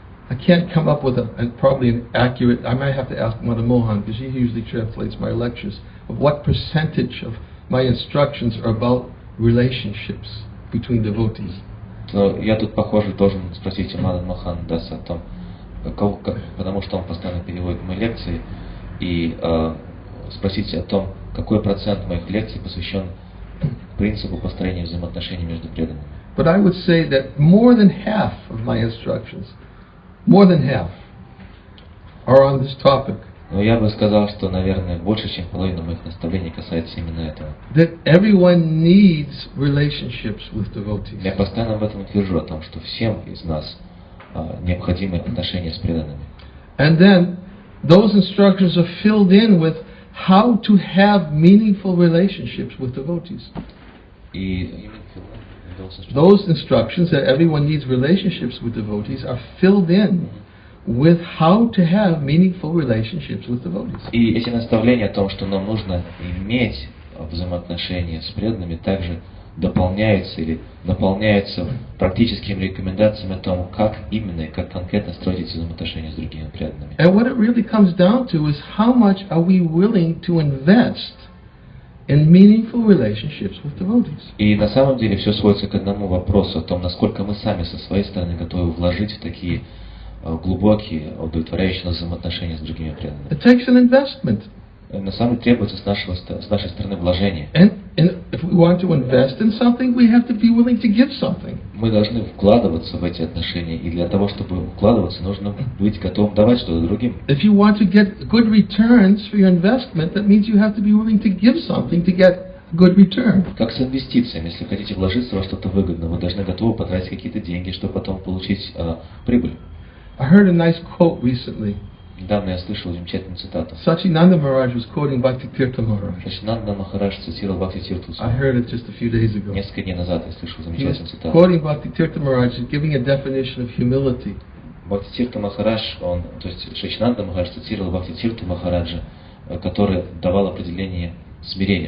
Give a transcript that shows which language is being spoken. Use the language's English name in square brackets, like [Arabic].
[English] I can't come up with probably an accurate. I might have to ask Mother Mohan, because she usually translates my lectures, of what percentage of my instructions are about relationships between devotees. [Russian] Но я тут, похоже, должен спросить у Мадхана Мохан Даса о том, потому что он постоянно переводит мои лекции, и спросить о том, какой процент моих лекций посвящен принципу построения взаимоотношений между преданными. [English] But I would say that more than half of my instructions, more than half, are on this topic. [Russian] Но я бы сказал, что, наверное, больше, чем половина моих наставлений касается именно этого. [English] That everyone needs relationships with devotees. [Russian] Я постоянно в этом твержу, о том, что всем из нас необходимы отношения с преданными. [English] And then those instructions are filled in with how to have meaningful relationships with devotees. [Russian] И [English] those instructions that everyone needs relationships with devotees are filled in with how to have meaningful relationships with devotees. [Russian] И эти наставления о том, что нам нужно иметь взаимоотношения с преданными, также дополняются или наполняются практическими рекомендациями о том, как именно и как конкретно строить эти взаимоотношения с другими преданными. [English] And what it really comes down to is how much are we willing to invest in meaningful relationships with devotees. [Russian] И на самом деле все сводится к одному вопросу, о том, насколько мы сами со своей стороны готовы вложить в такие глубокие, удовлетворяющие нас взаимоотношения с другими преданными. [English] It takes an investment. [Russian] На самом деле требуется с нашей стороны вложение. [English] And And if we want to invest in something, we have to be willing to give something. [Russian] Мы должны вкладываться в эти отношения, и для того, чтобы вкладываться, нужно быть готовым давать что-то другим. [English] If you want to get good returns for your investment, that means you have to be willing to give something to get a good return. [Russian] Как с инвестициями, если хотите вложиться во что-то выгодное, вы должны готовы потратить какие-то деньги, чтобы потом получить прибыль. [English] I heard a nice quote recently. [Russian] Недавно я слышал замечательную цитату. [English] Sachinanda Maharaj was quoting Bhakti-tirtha Maharaj. [Russian] Сачинанда Махарадж цитировал Бхактиведанты [English] I [Russian] Свами. [English] heard it just a few days ago. [Russian] Несколько дней назад я слышал [English] He was [Russian] замечательную цитату. [English] quoting Bhakti-tirtha Maharaj and giving a definition of humility. [Russian] Бхактивиданта Махарадж, то есть Сачинанда Махарадж цитировал Бхактивиданта Махараджа, который давал определение смирения.